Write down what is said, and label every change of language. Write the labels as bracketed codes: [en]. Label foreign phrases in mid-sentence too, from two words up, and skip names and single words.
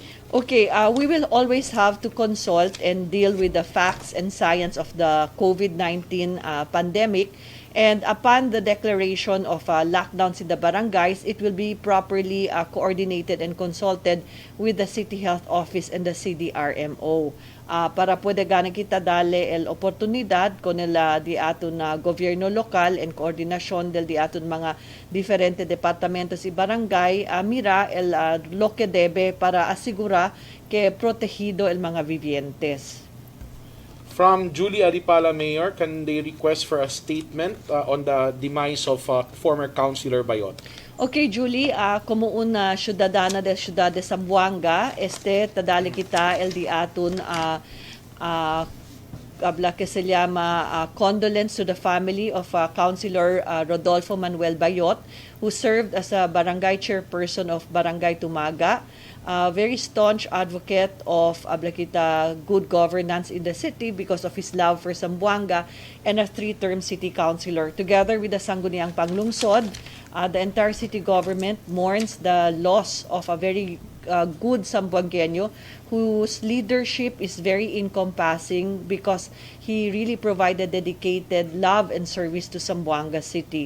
[en] Okay, we will always have to consult and deal with the facts and science of the COVID-19 pandemic. And upon the declaration of lockdowns in the barangays, it will be properly coordinated and consulted with the City Health Office and the CDRMO. [cbk] Para pwede gana kita dale el oportunidad con el di aton gobyerno lokal en koordinasyon del di aton mga diferente departamentos y barangay, mira el lo que debe para asigura que protegido el mga vivientes. [en] From Julie Aripala, Mayor, can they request for a statement on the demise of former Councilor Bayot? [cbk] Okay, Julie, como una ciudadana de Ciudad de Zamboanga, tadali kita el di aton habla que se llama [en] condolence to the family of Councilor Rodolfo Manuel Bayot, who served as a barangay chairperson of Barangay Tumaga, very staunch advocate of good governance in the city because of his love for Zamboanga, and a 3-term city councilor. Together with the Sangguniang Panglungsod, the entire city government mourns the loss of a very good Zamboangueño whose leadership is very encompassing because he really provided dedicated love and service to Zamboanga City.